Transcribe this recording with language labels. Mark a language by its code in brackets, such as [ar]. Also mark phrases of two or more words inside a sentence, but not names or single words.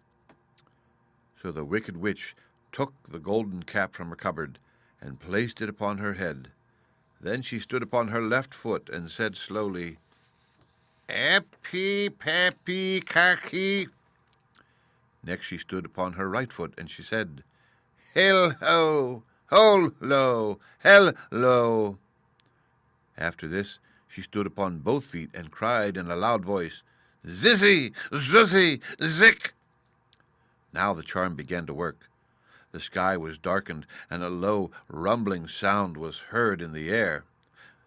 [en] So the Wicked Witch took the golden cap from her cupboard and placed it upon her head. Then she stood upon her left foot and said slowly, "Epi pepi kaki." Next she stood upon her right foot and she said, "Hel-ho, hol-lo, hel-lo." After this she stood upon both feet and cried in a loud voice, "Zizzy, zuzzy, zick." Now the charm began to work. The sky was darkened, and a low, rumbling sound was heard in the air.